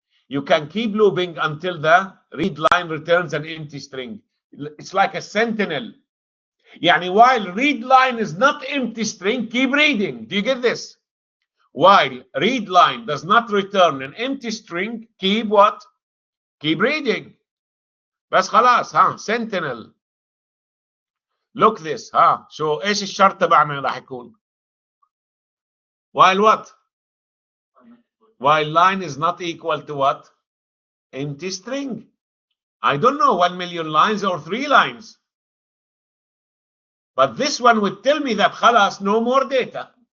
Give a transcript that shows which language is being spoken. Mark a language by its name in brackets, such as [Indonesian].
[English] You can keep looping until the read line returns an empty string. It's like a sentinel. [Arabic] يعني [English] while read line is not empty string, keep reading. Do you get this? While read line does not return an empty string, keep what? Keep reading. [Arabic] بس خلاص ها sentinel. [English] Look this [Arabic] ها شو ايش الشرط تبعنا راح يكون؟ [English] While what? While line is not equal to what? Empty string. I don't know 1 million lines or 3 lines. But this one would tell me that [Arabic] خلاص [English] no more data.